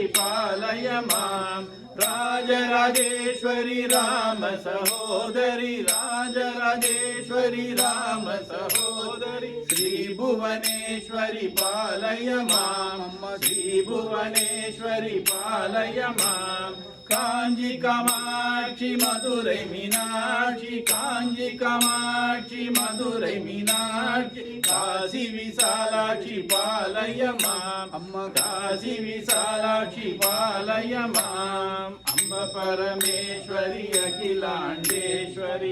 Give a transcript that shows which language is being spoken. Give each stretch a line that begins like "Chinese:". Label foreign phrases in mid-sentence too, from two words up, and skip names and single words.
Sanskrit: पालय माम् राजराजेश्वरी राम सहोदरी राजराजेश्वरी राम सहोदरी श्री भुवनेश्वरी पालय माम् श्री भुवनेश्वरी पालय माम् காஞ்சி காமாட்சி மதுரை மீனாட்சி காஞ்சி காமாட்சி மதுரை மீனாட்சி காசி விசாலாட்சி பாலயமாம்
Tamil: அம்மா
Sanskrit: काशी विशालाक्षी पालयमाम् अम्ब परमेश्वरी अखिलाण्डेश्वरी